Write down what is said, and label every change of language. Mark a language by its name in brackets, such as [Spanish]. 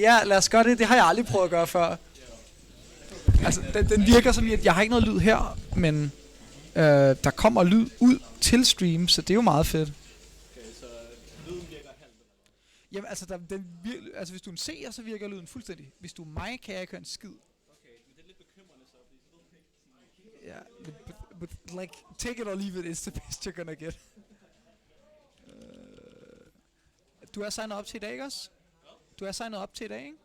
[Danish] Ja, lad os gøre det. Det har jeg aldrig prøvet at gøre før. Altså, den virker som jeg har ikke noget lyd her, men der kommer lyd ud til stream, så det er jo meget fedt. Okay, så lyden virker halvt. Jamen, altså, hvis du er en seer, så virker lyden fuldstændig. Hvis du er mig, kan jeg ikke høre en skid. Okay, men det er lidt bekymrende så, fordi så [English] Ja, but like, take it or leave it, it's the best you're gonna get. [Danish] Du er signet op til i dag, ikke også? Du er signet op til i dag, ikke?